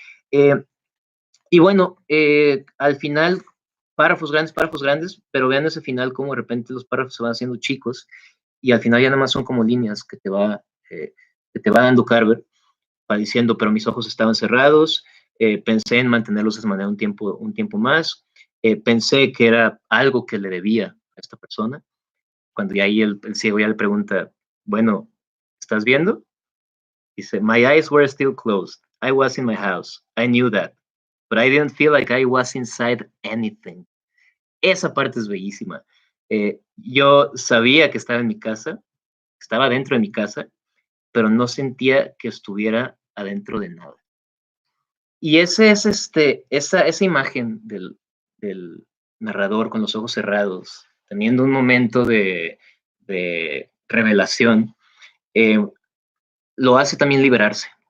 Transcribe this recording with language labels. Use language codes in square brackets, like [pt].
[es] Eh, y bueno, al final, párrafos grandes, pero vean ese final, como de repente los párrafos se van haciendo chicos y al final ya nada más son como líneas que te va dando Carver, va diciendo, pero mis ojos estaban cerrados, pensé en mantenerlos de esa manera un tiempo más, pensé que era algo que le debía a esta persona, cuando ya ahí el ciego ya le pregunta, bueno, ¿estás viendo? Dice, [en] my eyes were still closed, I was in my house, I knew that, but I didn't feel like I was inside anything. [es] Esa parte es bellísima. Yo sabía que estaba en mi casa, estaba dentro de mi casa, pero no sentía que estuviera adentro de nada. Y ese es esa imagen del narrador con los ojos cerrados, teniendo un momento de revelación, lo hace también liberarse.